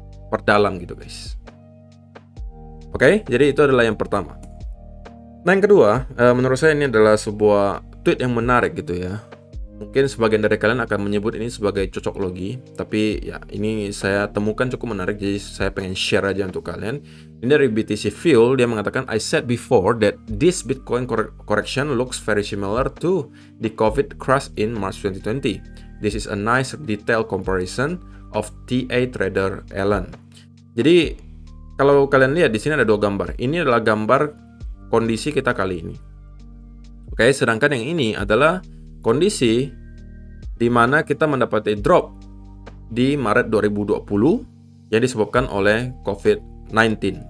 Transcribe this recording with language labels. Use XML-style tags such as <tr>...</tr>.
<id>Perdalam gitu, guys. Oke, jadi itu adalah yang pertama. Nah, yang kedua, menurut saya ini adalah sebuah tweet yang menarik gitu ya. Mungkin sebagian dari kalian akan menyebut ini sebagai cocok logi, tapi ya ini saya temukan cukup menarik, jadi saya pengen share aja untuk kalian. Ini dari BTC Fuel, dia mengatakan,</id> <en>I said before that this Bitcoin correction looks very similar to the COVID crash in March 2020. This is a nice detailed comparison of TA trader Alan.</en> <id>Jadi kalau kalian lihat di sini ada dua gambar. Ini adalah gambar kondisi kita kali ini. Oke, Oke, sedangkan yang ini adalah kondisi di mana kita mendapati drop di Maret 2020 yang disebabkan oleh COVID-19.</id>